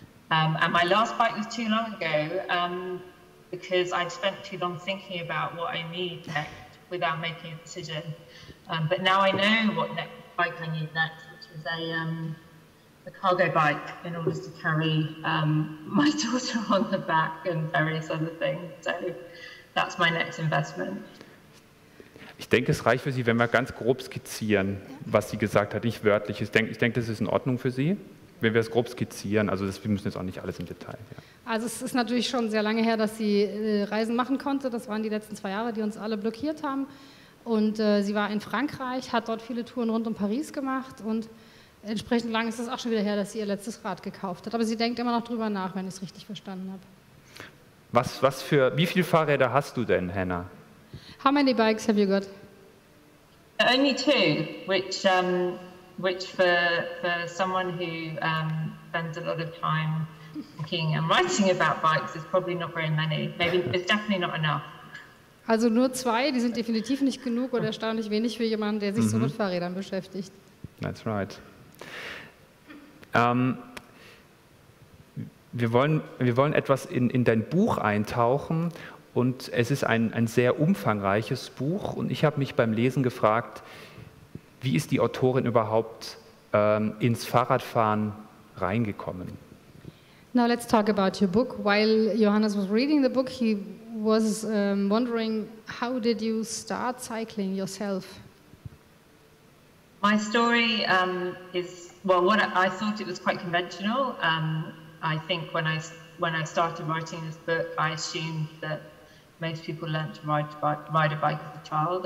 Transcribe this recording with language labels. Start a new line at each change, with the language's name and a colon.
English: And my last bike was too long ago because I'd spent too long thinking about what I need next without making a decision. But now I know what bike I need next, which is a cargo bike in order to carry my daughter on the back and various other things. So that's my next investment.
German: Ich denke, es reicht für Sie, wenn wir ganz grob skizzieren, was sie gesagt hat, nicht wörtlich. Ich denke, das ist in Ordnung für Sie, wenn wir es grob skizzieren. Also wir müssen jetzt auch nicht alles im Detail. Ja. Also es ist natürlich schon sehr lange her, dass sie Reisen machen konnte. Das waren die letzten 2 Jahre, die uns alle blockiert haben. Und sie war in Frankreich, hat dort viele Touren rund um Paris gemacht und entsprechend lang ist es auch schon wieder her, dass sie ihr letztes Rad gekauft hat. Aber sie denkt immer noch drüber nach, wenn ich es richtig verstanden habe. Wie viele Fahrräder hast du denn, Hannah?
English: How many bikes have you got? Only 2, which for someone who spends a lot of time thinking and writing about bikes is probably not very many. Maybe it's definitely not enough.
German: Also nur 2, die sind definitiv nicht genug oder erstaunlich wenig für jemanden, der sich so mit Fahrrädern beschäftigt.
English: That's right.
German: Wir wollen etwas in dein Buch eintauchen und es ist ein sehr umfangreiches Buch und ich habe mich beim Lesen gefragt, wie ist die Autorin überhaupt ins Fahrradfahren reingekommen?
English: Now let's talk about your book. While Johannes was reading the book, he was wondering, how did you start cycling yourself? My story is, well, I thought it was quite conventional. I think when I started writing this book, I assumed that most people learnt to ride a bike as a child.